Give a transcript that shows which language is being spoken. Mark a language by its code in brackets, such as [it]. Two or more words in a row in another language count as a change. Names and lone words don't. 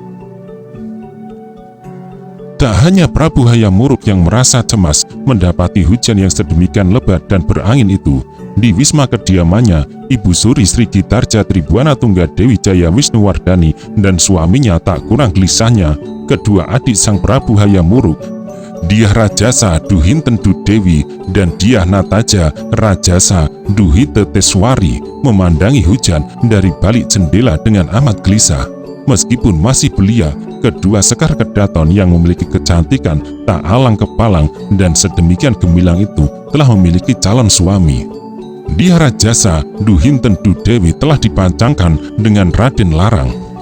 [id] Tak hanya Prabu Hayam Wuruk yang merasa cemas mendapati hujan yang sedemikian lebat dan berangin itu. Di wisma kediamannya, Ibu Suri Sri Gitarja Tribuana Tunggadewi Jaya Wisnuwardani dan suaminya tak kurang gelisahnya. Kedua adik Sang Prabu Hayam Wuruk, Dyah Rajasa Duhinten Dudewi dan Dyah Nataja Rajasa Duhite Teswari memandangi hujan dari balik jendela dengan amat gelisah. Meskipun masih belia, kedua sekar kedaton yang memiliki kecantikan tak alang kepalang dan sedemikian gemilang itu telah memiliki calon suami. Dyah Rajasa Duhinten Dudewi telah dipancangkan dengan Raden Larang.